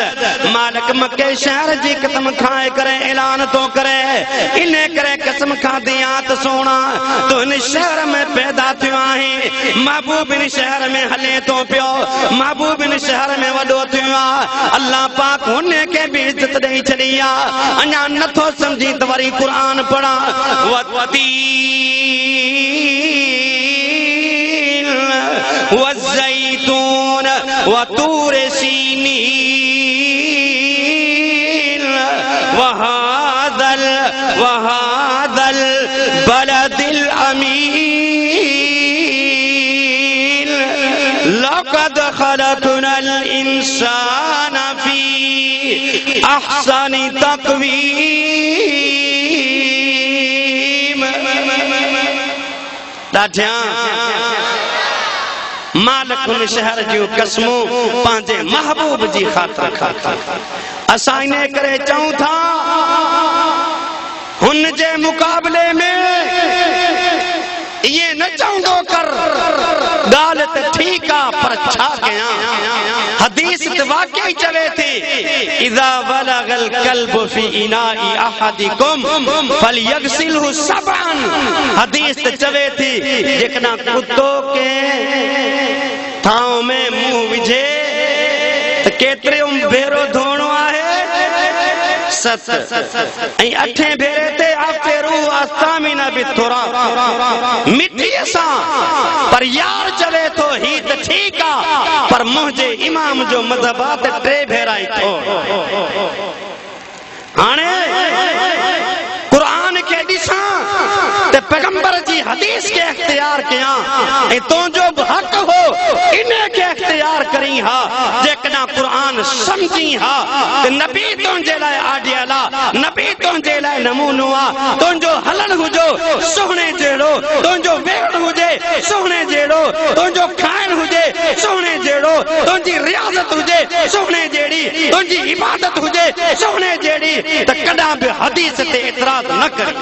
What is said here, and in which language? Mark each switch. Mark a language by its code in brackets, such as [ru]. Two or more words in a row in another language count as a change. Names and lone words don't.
[sd] मालिक मक्के शहर जी कसम खाए करे ऐलान तो करे, इन्हें करे कसम खाधी आ त सोना तो इन शहर में पैदा थियो आहे, महबूब इन शहर में हले तो पियो, महबूब इन शहर में वडो थियो आ। अल्लाह पाक हुने के भी इज्जत ॾेई छॾी आ। अञा नथो समझी त वरी क़ुरान पढ़ा [ar] والتين والزيتون وطور سينين وهذا البلد الأمين. لقد خلقنا الإنسان في أحسن تقويم. [sd] ॾाढियां मालिक उन शहर जूं कसमूं पंहिंजे महबूब जी ख़ातिर खां असां इन करे चऊं था हुन जे मुक़ाबले में ये न चवंदो कर ॻाल्हि त ठीकु आहे पर छा कयां। हदीस त वाकई चवे थी [ar] إذا ولغ الكلب في إناء أحدكم فليغسله سبعا. [sd] हदीस त चवे थी जेकॾहिं कुतो के थांव में मुंहुं विझे त केतिरे भेरो धोइणो आहे? 7। ऐं 8 भेरे ते आफ़िरू आस्तामिना बिथुरा मिटीअ सां। पर यार चवे थो ही त ठीकु आहे पर मुंहिंजे इमाम जो मज़हब आहे त 3 भेरा ई थो। हाणे क़ुरान के ॾिसां त पैगंबर जी हदीस के इख्तियार कयां ऐं तुंहिंजो बि हक़ हो इन के इख्तियार करी हा। जेकॾहिं क़ुरान समझी हा त नबी तुंहिंजे लाइ आडियल आहे, नबी तुंहिंजे लाइ नमूनो आहे। तुंहिंजो हलण हुजो सुहिणे जहिड़ो, तुंहिंजो वेहण हुजे सुहिणे जहिड़ो, तुंहिंजो खाइण हुजे सुहिणे जहिड़ो, तुंहिंजी रियाज़त हुजे सुहिणे जहिड़ी, तुंहिंजी इबादत हुजे सुहिणे जहिड़ी त कॾहिं बि हदीस ते एतिराज़ न कर।